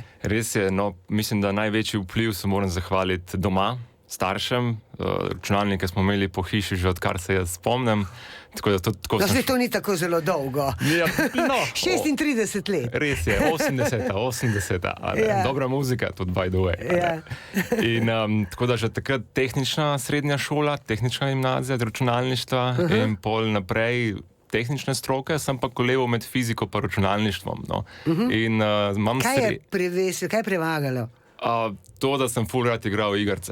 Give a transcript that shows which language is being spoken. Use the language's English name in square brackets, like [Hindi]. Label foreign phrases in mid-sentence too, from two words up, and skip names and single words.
[Slovenian] Res je, no, mislim, da največji vpliv se moram zahvaliti doma, staršem. Računalnike smo imeli po hiši že odkar se jaz spomnim. Tako da tako no, to ni tako zelo dolgo. Ja, no, 36 let. Res je, 80. Ja. Dobra muzika, tudi [English] by the way. [Slovenian] Ja. In tako da že takrat tehnična srednja šola, tehnična gimnazija, računalništva in pol naprej tehnične stroke, sem pa koleval med fiziko pa računalništvom. No. In, kaj je prevesil, kaj je prevagalo? To, da sem ful rad igral igrce.